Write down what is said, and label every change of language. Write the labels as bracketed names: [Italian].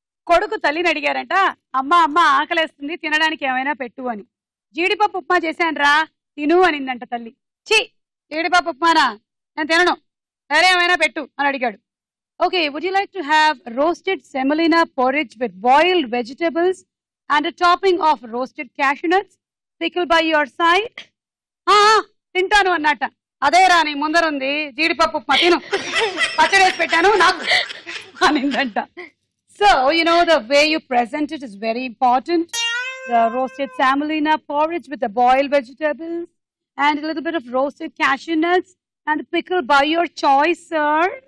[Telugu] కొడుకు తల్లిని అడిగారంట, అమ్మ ఆకలేస్తుంది తినడానికి ఏమైనా పెట్టు అని. జీడిపప్పు ఉప్మా చేశానురా తిను అనిందంట తల్లి. ఛీ, జీడిపప్పు ఉప్మానా, నేను తినను, వేరే ఏమైనా పెట్టు అని అడిగాడు. [English] Okay, would you like to have roasted semolina porridge with boiled vegetables and a topping of roasted cashew nuts, pickle by your side? [Telugu] తింటాను అన్నట్ట. అదే రా నీ ముందరుంది జీడిపప్పు ఉప్మా, తిను, పచ్చడి వేసి పెట్టాను నాకు అనిందంట. [English] So, you know, the way you present it is very important. The roasted semolina porridge with the boiled vegetables and a little bit of roasted cashew nuts and pickle by your choice, sir.